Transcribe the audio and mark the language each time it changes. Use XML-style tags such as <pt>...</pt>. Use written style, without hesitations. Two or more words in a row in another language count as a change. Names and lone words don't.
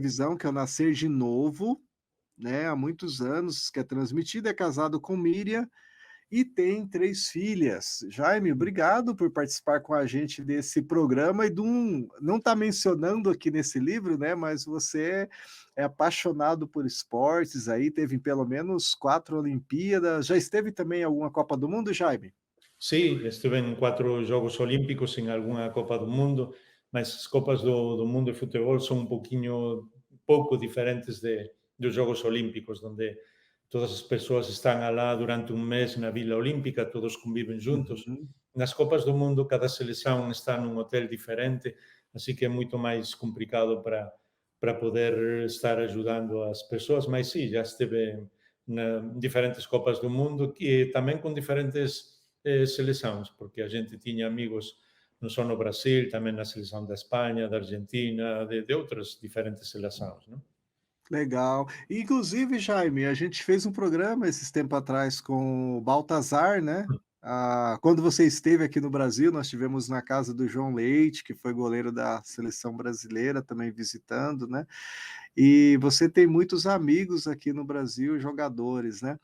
<pt>televisão que é o Nascer de Novo, né? Há muitos anos que é transmitido, é casado com Miriam e tem 3 filhas. Jaime, obrigado por participar com a gente desse programa e de não está mencionando aqui nesse livro, né, mas você é apaixonado por esportes aí, teve pelo menos 4 Olimpíadas. Já esteve também em alguma Copa do Mundo, Jaime?</pt> <es>Sí, estuve en</es> <gl>4 Xogos Olímpicos, en algunha Copa do Mundo, mas as Copas do Mundo de futebol son un poquiño pouco diferentes dos Xogos Olímpicos, donde todas as persoas están alá durante un mes na Vila Olímpica, todos conviven juntos. Uhum. Nas Copas do Mundo, cada selección está nun hotel diferente, así que é moito máis complicado para poder estar ajudando as persoas, mas sí, já esteve na diferentes Copas do Mundo e tamén con diferentes selecións, porque a gente tiña amigos non só no Brasil, tamén na selección da España, da Argentina, de outras diferentes selecións, non?</gl> <pt>Legal. Inclusive, Jaime, a gente fez um programa esses tempos atrás com o Baltazar, né? Quando você esteve aqui no Brasil, nós tivemos na casa do João Leite, que foi goleiro da seleção brasileira, também visitando, né? E você tem muitos amigos aqui no Brasil, jogadores, né?</pt>